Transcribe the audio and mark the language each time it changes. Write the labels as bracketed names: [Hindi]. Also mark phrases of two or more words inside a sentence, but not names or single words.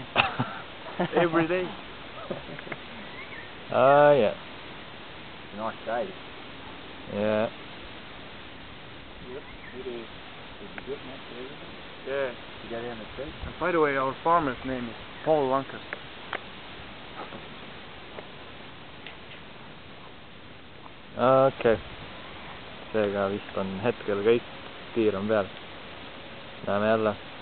[English] Every day. Yeah. Nice day. Yeah. Yep, it is. Did you get much there? Yeah. You go down the street? And by the way, our farmer's name is Paul Lancaster. [Estonian] Okei. Seega vist on hetkel kõik, tiir on peal. Näeme jälle.